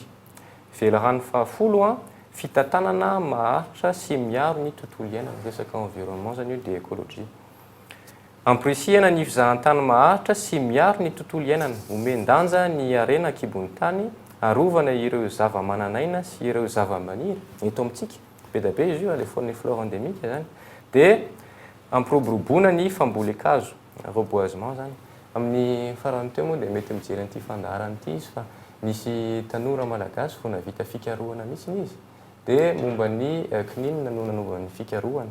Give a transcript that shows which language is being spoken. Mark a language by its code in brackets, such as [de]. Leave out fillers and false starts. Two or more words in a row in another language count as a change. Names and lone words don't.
[mg] Velarany fahafolo fitantanana maharitra sy miaro ny tontolo iainana, resaka environnement zany io dia écologie. Ampirisihana ny fizahan-tany maharitra sy miaro ny tontolo iainana, omendanja ny harena ankibon'ny tany, arovana ireo zava-mananaina sy ireo zava-maniry eto amintsika. Be da be izy io, [fr] les faune et flore endémique zany. [mg] Dia ampiroboroboana ny fambolen-kazo, reboisement zany. Amin'ny farany teo moa dia mety mijery an'ity fandaharana ity izy fa nisy tanora malagasy vao navita fikarohana mihitsy izy. Dia momba ny kininina no nanaovany fikarohana.